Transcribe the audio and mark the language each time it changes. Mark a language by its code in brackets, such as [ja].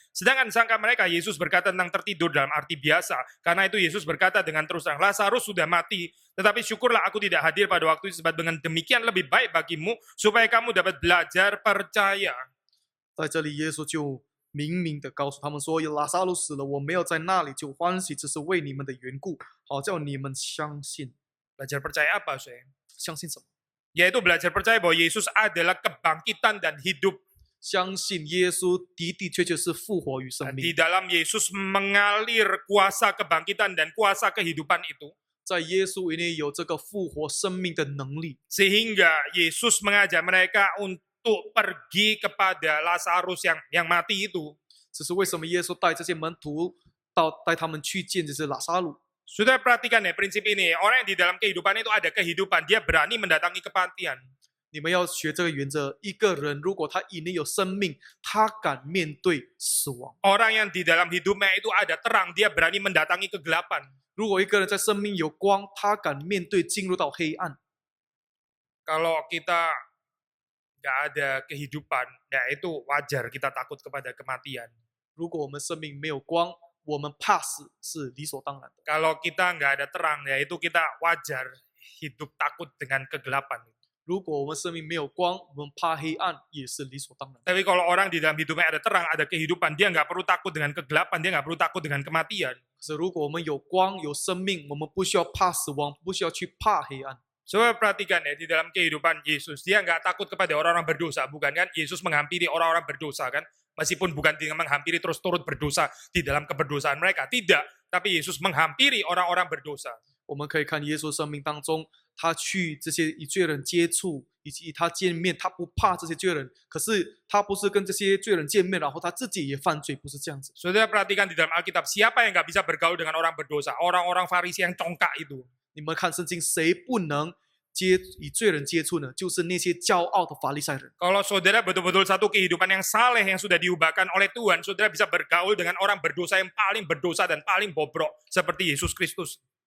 [id] Sedangkan sangka mereka Yesus berkata tentang tertidur dalam arti biasa. Karena itu Yesus berkata dengan terus terang, Lazarus sudah mati, tetapi syukurlah aku tidak hadir pada waktu itu, sebab dengan demikian lebih baik bagimu supaya kamu dapat belajar percaya. [zh] 在这里，耶稣就明明的告诉他们说：“拉撒路死了，我没有在那里就欢喜，这是为你们的缘故，好叫你们相信。 [id] Belajar percaya apa, saya? [zh] 相信什么？ [id] Yaitu belajar percaya bahwa Yesus adalah kebangkitan dan hidup. [zh] 相信耶稣的的确确是复活与生 [id] Di [zh] 命， [id] dalam Yesus mengalir kuasa kebangkitan dan kuasa kehidupan itu. [zh] 在耶稣里有这个复活生命的能力， [id] Sehingga Yesus mengajak mereka untuk pergi kepada Lazarus yang mati itu. [zh] 这是为什么耶稣带这些门徒带他们去见这些拉撒路。 [id] Sudah perhatikan ya prinsip ini. Orang yang di dalam kehidupan itu ada kehidupan. Dia berani mendatangi kematian. [zh] 你们要学这个原则：一个人如果他里面有生命，他敢面对死亡； [id] Orang yang di dalam hidupnya itu ada terang. Dia berani mendatangi kegelapan. [zh] 如果一个人在生命有光，他敢面对进入到黑暗。 [id] Kalau kita nggak ada kehidupan, ya itu wajar kita takut kepada kematian. [zh] 如果我们生命没有光，我们怕死是理所当然的。 [id] Kalau kita nggak ada terang, ya itu kita wajar hidup takut dengan kegelapan. [zh] 如果我们生命没有光，我们怕黑暗也是理所当然。 [id] Tapi kalau orang di dalam hidupnya ada terang, ada kehidupan, dia nggak perlu takut dengan kegelapan, dia nggak perlu takut dengan kematian. [zh] 可是如果我们有光有生命，我们不需要怕死亡，不需要去怕黑暗。 [id] Coba perhatikan ya, di dalam kehidupan Yesus, dia nggak takut kepada orang-orang berdosa, bukan kan? Yesus menghampiri orang-orang berdosa kan? Meskipun bukan dengan menghampiri terus turut berdosa di dalam keberdosaan mereka, tidak. Tapi Yesus menghampiri orang-orang berdosa. [zh] 我们可以看耶稣生命当中，他去这些与罪人接触，以及他见面，他不怕这些罪人。可是他不是跟这些罪人见面，然后他自己也犯罪，不是这样子。 [id] Saudara perhatikan di dalam Alkitab, siapa yang nggak bisa bergaul dengan orang berdosa? Orang-orang Farisi yang congkak itu. [zh] 你们看圣经，谁不能与罪人接触呢？就是那些骄傲的法利赛人。 [id] Kalau saudara betul-betul satu kehidupan yang saleh yang sudah diubahkan oleh Tuhan, saudara bisa bergaul dengan orang berdosa yang paling berdosa dan paling bobrok seperti Yesus Kristus.